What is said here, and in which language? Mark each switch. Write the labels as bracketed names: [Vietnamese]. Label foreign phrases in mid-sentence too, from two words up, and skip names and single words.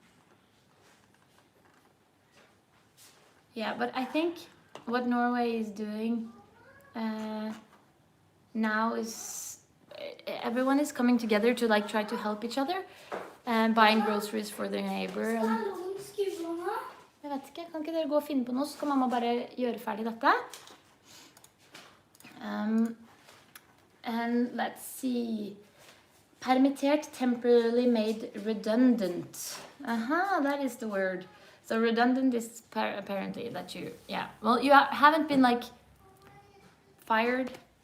[English] Yeah, but I think what Norway is doing now is everyone is coming together to like try to help each other and buying groceries for their neighbor. [Norwegian] Jeg vet ikke, kan ikke dere gå og finne på noe, så kan mamma bare gjøre ferdig dette. [English] And let's see. Permittert, temporarily made redundant. That is the word. So redundant is apparently that you, yeah. Well, you haven't been like fired.